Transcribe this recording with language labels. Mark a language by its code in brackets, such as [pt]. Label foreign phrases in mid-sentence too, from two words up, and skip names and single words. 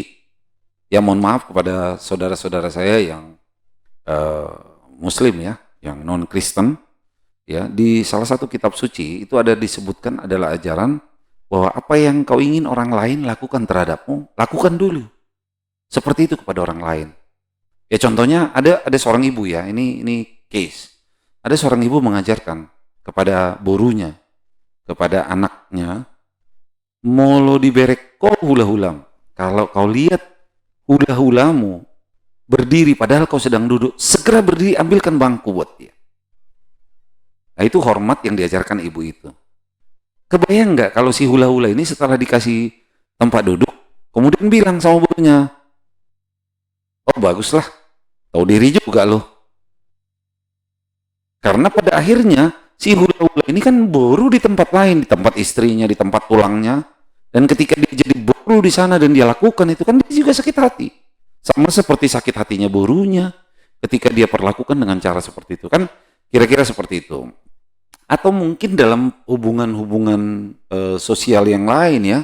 [id] Ya mohon maaf kepada saudara-saudara saya yang Muslim ya, yang non-Kristen, ya di salah satu kitab suci itu ada disebutkan adalah ajaran bahwa apa yang kau ingin orang lain lakukan terhadapmu, lakukan dulu. Seperti itu kepada orang lain. Ya contohnya ada seorang ibu ya, ini case. Ada seorang ibu mengajarkan kepada borunya, kepada anaknya, [bbc] molo diberek kau hula-hulam. [id] Kalau kau lihat hula-hulamu berdiri padahal kau sedang duduk, segera berdiri, ambilkan bangku buat dia. Nah itu hormat yang diajarkan ibu itu. Kebayang nggak kalau si hula-hula ini setelah dikasih tempat duduk, kemudian bilang sama borunya, oh baguslah, tahu diri juga loh. Karena pada akhirnya si hula-hula ini kan boru di tempat lain, di tempat istrinya, di tempat tulangnya. Dan ketika dia jadi boru di sana dan dia lakukan itu kan dia juga sakit hati. Sama seperti sakit hatinya borunya ketika dia perlakukan dengan cara seperti itu. Kan kira-kira seperti itu. Atau mungkin dalam hubungan-hubungan sosial yang lain ya.